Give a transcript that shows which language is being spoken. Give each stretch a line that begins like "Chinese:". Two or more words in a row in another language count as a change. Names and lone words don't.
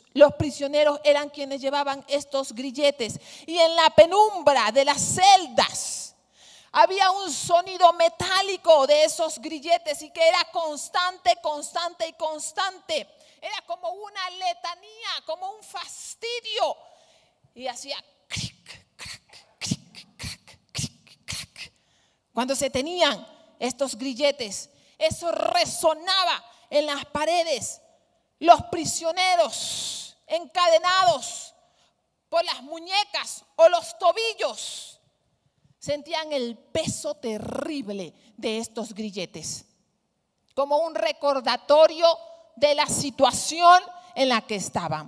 Spanish: Los prisioneros eran quienes llevaban estos grilletes. Y en la penumbra de las celdas había un sonido metálico de esos grilletes y que era constante. Era como una letanía, como un fastidio. Y hacía cric, crac, cric, crac, cric, crac. Cuando se tenían estos grilletes, eso resonaba en las paredes. Los prisioneros encadenados por las muñecas o los tobillos sentían el peso terrible de estos grilletes, como un recordatorio de la situación en la que estaban.